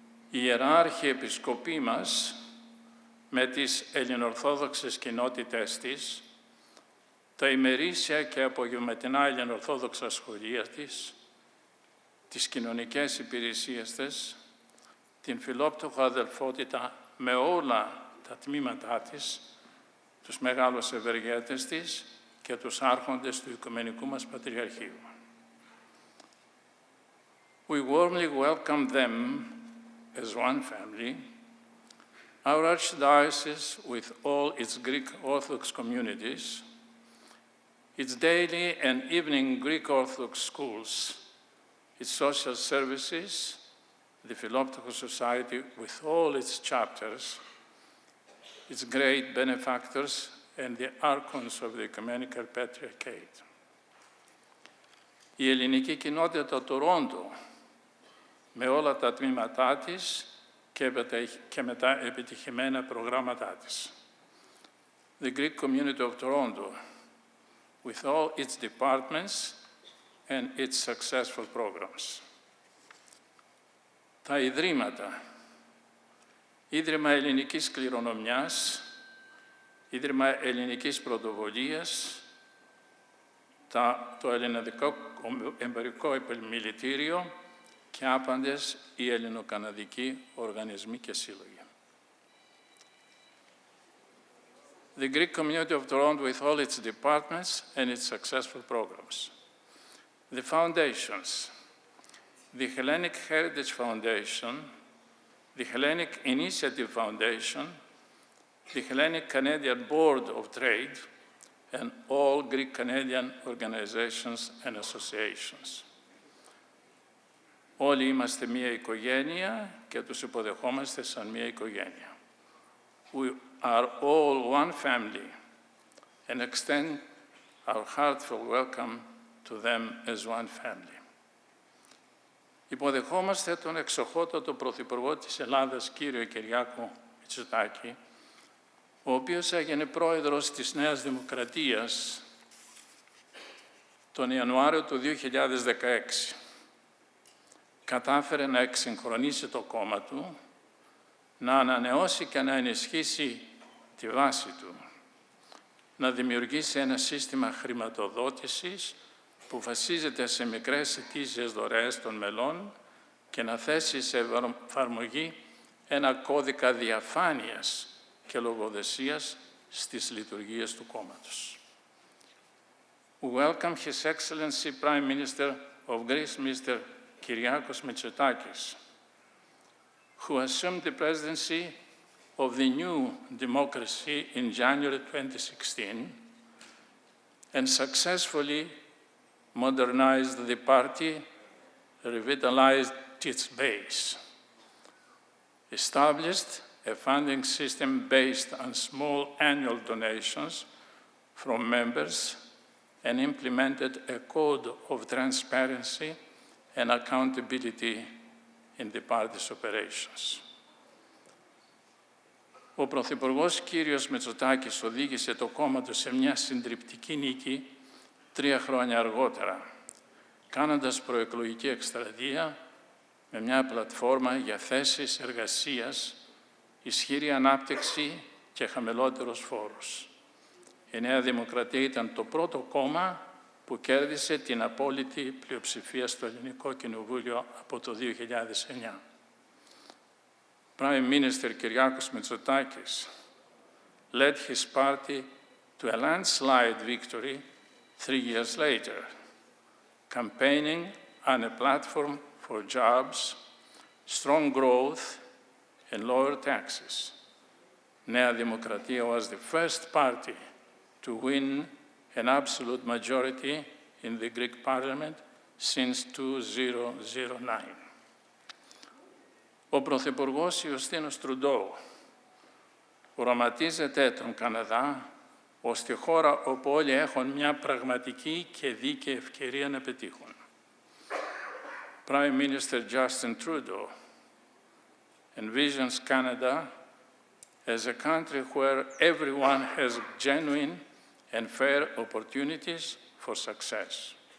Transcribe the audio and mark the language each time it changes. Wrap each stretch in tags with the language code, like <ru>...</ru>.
<el>Οι ιεράρχοι επισκοποί μας, με τις ελληνοορθόδοξες κοινότητες της, τα ημερήσια και απογευματινά ελληνοορθόδοξα σχολεία της, τις κοινωνικές υπηρεσίες της, την φιλόπτωχο αδελφότητα με όλα τα τμήματά της, τους μεγάλους ευεργέτες της και τους άρχοντες του Οικουμενικού μας Πατριαρχείου.</el> <en>We warmly welcome them as one family, our Archdiocese with all its Greek Orthodox communities, its daily and evening Greek Orthodox schools, its social services, the Philoptochos Society with all its chapters, its great benefactors, and the archons of the Ecumenical Patriarchate.</en> <el>Η ελληνική κοινότητα του Τορόντο, με όλα τα τμήματά της και με τα επιτυχημένα προγράμματά της.</el> <en>The Greek community of Toronto, with all its departments and its successful programs.</en> <el>Τα ιδρύματα, Ίδρυμα Ελληνικής Κληρονομιάς, Ίδρυμα Ελληνικής Πρωτοβολίας, το Ελληνικό Εμπορικό Επιμελητήριο και άπαντες οι ελληνοκαναδικοί οργανισμοί και σύλλογοι.</el> <en>The Greek community of Toronto with all its departments and its successful programs. The foundations, the Hellenic Heritage Foundation, the Hellenic Initiative Foundation, the Hellenic Canadian Board of Trade, and all Greek Canadian organizations and associations.</en> <el>Όλοι είμαστε μία οικογένεια και τους υποδεχόμαστε σαν μία οικογένεια.</el> <en>We are all one family and extend our heartfelt welcome to them as one family.</en> <el>Υποδεχόμαστε τον εξοχότατο Πρωθυπουργό της Ελλάδας, κύριο Κυριάκο Μητσοτάκη, ο οποίος έγινε πρόεδρος της Νέας Δημοκρατίας τον Ιανουάριο του 2016. Κατάφερε να εξυγχρονίσει το κόμμα του, να ανανεώσει και να ενισχύσει τη βάση του, να δημιουργήσει ένα σύστημα χρηματοδότησης που βασίζεται σε μικρές ετήσιες δωρεές των μελών και να θέσει σε εφαρμογή ένα κώδικα διαφάνειας και λογοδεσίας στις λειτουργίες του κόμματος.</el> <en>We welcome His Excellency Prime Minister of Greece, Mr. Kyriakos Mitsotakis, who assumed the presidency of the new democracy in January 2016 and successfully modernized the party, revitalized its base, established a funding system based on small annual donations from members, and implemented a code of transparency and accountability in the party's operations.</en> <el>Ο Πρωθυπουργός κύριος Μητσοτάκης οδήγησε το κόμμα του σε μια συντριπτική νίκη 3 χρόνια αργότερα, κάνοντας προεκλογική εκστρατεία με μια πλατφόρμα για θέσεις εργασίας, ισχυρή ανάπτυξη και χαμηλότερους φόρους. Η Νέα Δημοκρατία ήταν το πρώτο κόμμα που κέρδισε την απόλυτη πλειοψηφία στο Ελληνικό Κοινοβούλιο από το 2009.</el> <en>Prime Minister Kyriakos Mitsotakis led his party to a landslide victory 3 years later, campaigning on a platform for jobs, strong growth, and lower taxes. Nea Demokratia was the first party to win an absolute majority in the Greek parliament since 2009.</en> <el>Ο Πρωθυπουργός Ιουστίνος Τρουντό οραματίζεται τον Καναδά ως τη χώρα όπου όλοι έχουν μια πραγματική και δίκαιη ευκαιρία να πετύχουν.</el> <en>Prime Minister Justin Trudeau envisions Canada as a country where everyone has genuine and fair opportunities for success.</en>